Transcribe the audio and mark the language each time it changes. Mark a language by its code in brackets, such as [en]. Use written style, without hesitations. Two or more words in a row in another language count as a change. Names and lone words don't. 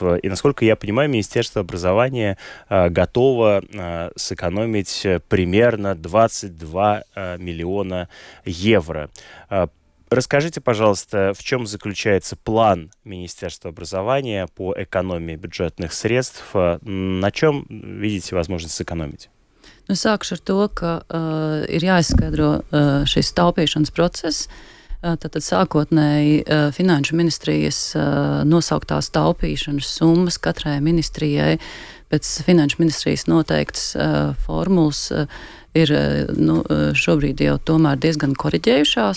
[ru] И, насколько я понимаю, Министерство образования готово сэкономить примерно 22 миллиона евро. Расскажите, пожалуйста, в чем заключается план Министерства образования по экономии бюджетных средств? На чем видите возможность сэкономить? [lv] Sākšu ar to, ka ir jāizskaidro šis taupīšanas process. Tātad sākotnēji Finanšu ministrijas nosauktās taupīšanas summas katrai ministrijai pēc Finanšu ministrijas noteiktas formulas ir šobrīd jau tomēr diezgan koriģējušās.